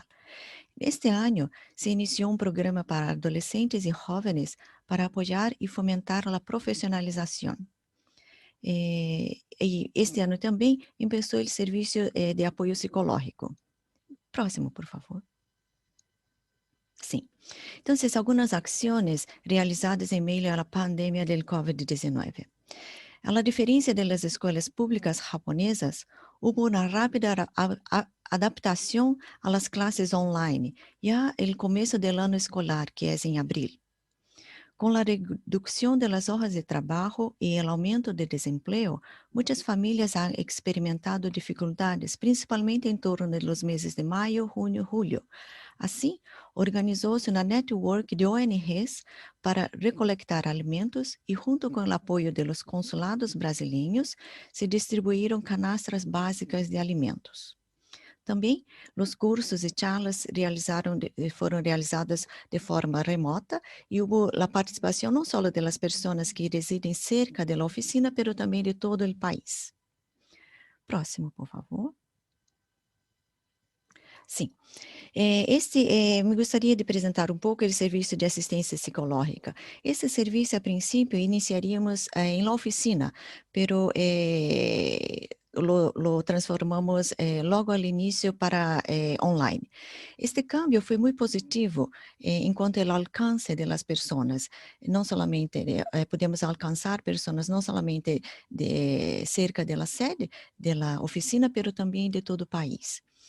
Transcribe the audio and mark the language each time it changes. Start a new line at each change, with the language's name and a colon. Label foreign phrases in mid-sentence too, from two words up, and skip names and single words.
Portuguese: Este ano, se iniciou programa para adolescentes e jovens para apoiar e fomentar a profissionalização. E este ano também começou o serviço de apoio psicológico. Próximo, por favor. Sim. Então, algumas ações realizadas em meio à pandemia do COVID-19.
Spanish: A la diferencia de las escuelas públicas japonesas, hubo una rápida adaptación a las clases online, ya el comienzo del año escolar, que es en abril. Con la reducción de las horas de trabajo y el aumento de desempleo, muchas familias han experimentado dificultades, principalmente en torno de los meses de mayo, junio, julio. Así, organizó-se una network de ONGs para recolectar alimentos y junto con el apoyo de los consulados brasileños, se distribuyeron canastas básicas de alimentos.
Portuguese: Também, os cursos e charlas foram realizados de forma remota e houve a participação não só das pessoas que residem cerca da oficina, mas também de todo o país. Próximo, por favor. Sim. Me gostaria de apresentar um pouco o serviço de assistência psicológica. Esse serviço, a princípio,
Spanish: iniciaríamos em la oficina, pero lo transformamos
Portuguese: logo ao início para
Spanish: online.
Portuguese: Este cambio foi muito positivo enquanto o alcance das pessoas, não somente podemos alcançar pessoas não somente de cerca da sede da oficina, pero também de todo o país.